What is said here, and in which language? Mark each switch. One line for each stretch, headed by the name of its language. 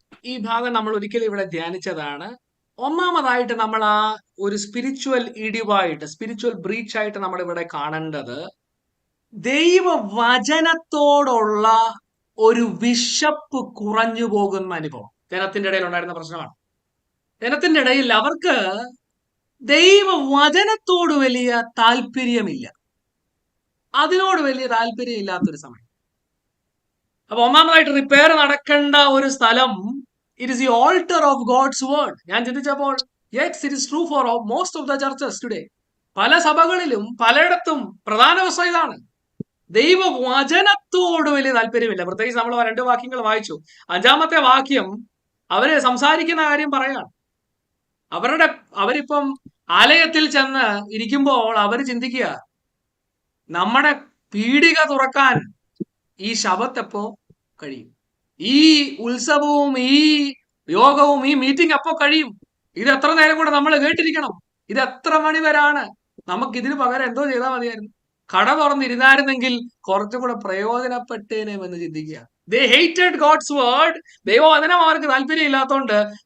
Malayalam: ഈ ഭാഗം നമ്മൾ ഒരിക്കലും ഇവിടെ ധ്യാനിച്ചതാണ്. ഒന്നാമതായിട്ട് നമ്മൾ ആ ഒരു സ്പിരിച്വൽ ഇടിവായിട്ട്, സ്പിരിച്വൽ ബ്രീച്ച് ആയിട്ട് നമ്മൾ ഇവിടെ കാണേണ്ടത് ദൈവവചനത്തോടുള്ള ഒരു വിശപ്പ് കുറഞ്ഞു പോകുന്ന അനുഭവം ജനത്തിന്റെ ഇടയിൽ ഉണ്ടായിരുന്ന പ്രശ്നമാണ്. ജനത്തിന്റെ ഇടയിൽ അവർക്ക് ദൈവവചനത്തോട് വലിയ താല്പര്യമില്ല, അതിനോട് വലിയ താല്പര്യം ഇല്ലാത്തൊരു സമയം. അപ്പൊ ഒന്നാമതായിട്ട് റിപ്പയർ നടക്കേണ്ട ഒരു സ്ഥലം,
English: it is the altar of God's word.
Malayalam: ഞാൻ ചിന്തിച്ചപ്പോൾ
English: yes, it is true for most of the churches today.
Malayalam: പല സഭകളിലും പലയിടത്തും പ്രധാന പ്രശ്നം ഇതാണ്, ദൈവവചനത്തോട് വലിയ താല്പര്യമില്ല. പ്രത്യേകിച്ച് നമ്മൾ 2 വാക്യങ്ങൾ വായിച്ചു. 5-ാമത്തെ വാക്യം അവര് സംസാരിക്കുന്ന കാര്യം പറയാണ്. അവരിപ്പം ആലയത്തിൽ ചെന്ന് ഇരിക്കുമ്പോൾ അവര് ചിന്തിക്കുക, നമ്മുടെ പീടിക തുറക്കാൻ ഈ ശബത്ത് എപ്പോ കഴിയും, ഈ ഉത്സവവും ഈ യോഗവും ഈ മീറ്റിംഗ് എപ്പോ കഴിയും, ഇത് എത്ര നേരം കൂടെ നമ്മൾ കേട്ടിരിക്കണം, ഇത് എത്ര മണി വരാണ്, നമുക്ക് ഇതിന് പകരം എന്തോ ചെയ്താൽ മതിയായിരുന്നു, കട തുറന്നിരുന്നായിരുന്നെങ്കിൽ കുറച്ചുകൂടെ പ്രയോജനപ്പെട്ടേനെ എന്ന് ചിന്തിക്കുക.
English: They hated God's word.
Malayalam: ദൈവവചനം അവർക്ക് താല്പര്യം ഇല്ലാത്തതുകൊണ്ട്